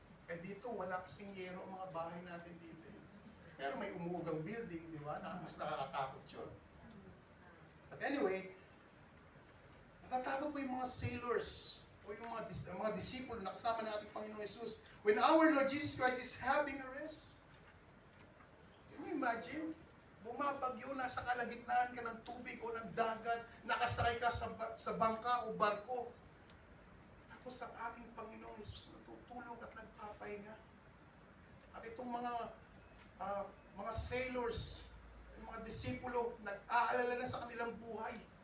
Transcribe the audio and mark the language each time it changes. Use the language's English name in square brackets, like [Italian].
[Filipino] Eh dito, wala kasing yero ang mga bahay natin dito. Pero may umuugang building, di ba? Mas nakakatakot yun. [English] But anyway, [Filipino] natatakot po yung mga sailors o yung mga disciple na kasama ng ating Panginoong Jesus. [English] When our Lord Jesus Christ is having a rest, can you imagine? [Filipino] Bumabagyo, nasa kalagitnaan ka ng tubig o ng dagat, nakasakay ka sa bangka o barko. Tapos ang ating Panginoong Jesus natutulog at nagpapahinga. At itong mga sailors, yung mga disipulo, nag-aalala na sa kanilang buhay.